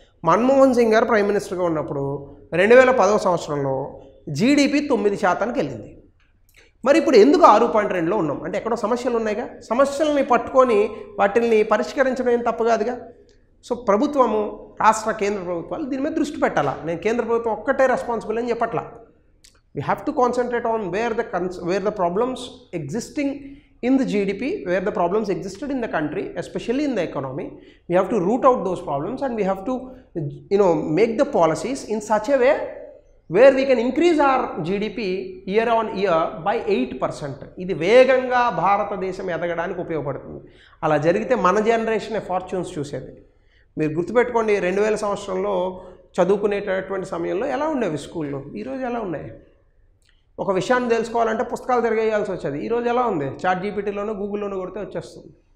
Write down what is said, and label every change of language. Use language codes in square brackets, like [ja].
[te] మన్మోహన్ సింగ్ గారు ప్రైమ్ మినిస్టర్గా ఉన్నప్పుడు 2010వ సంవత్సరంలో జీడిపి 9%కి వెళ్ళింది. మరి ఇప్పుడు ఎందుకు 6.2లో ఉన్నాం అంటే ఎక్కడో సమస్యలు ఉన్నాయిగా. సమస్యలని పట్టుకొని వాటిని పరిష్కరించడం ఏం తప్పు కాదుగా. సో ప్రభుత్వము, రాష్ట్ర కేంద్ర ప్రభుత్వాలు దీని మీద దృష్టి పెట్టాలా. నేను కేంద్ర ప్రభుత్వం ఒక్కటే రెస్పాన్సిబుల్ అని చెప్పట్లా. [en] We have to concentrate on where the problems existing in the GDP, where the problems existed in the country, especially in the economy. We have to root out those problems and we have to make the policies in such a way where we can increase our GDP year on year by 8%. [te] ఇది వేగంగా భారతదేశం ఎదగడానికి ఉపయోగపడుతుంది. అలా జరిగితే మన generation fortunes చూసేది. మీరు గుర్తుపెట్టుకోండి, 2000 సంవత్సరంలో చదువుకునేటటువంటి సమయంలో ఎలా ఉండేవి స్కూల్లో, ఈరోజు ఎలా ఉన్నాయి? ఒక విషయాన్ని తెలుసుకోవాలంటే పుస్తకాలు తిరగేయాల్సి వచ్చేది. ఈరోజు ఎలా ఉంది? ChatGPTలోనో గూగుల్లోనో కొడితే వచ్చేస్తుంది.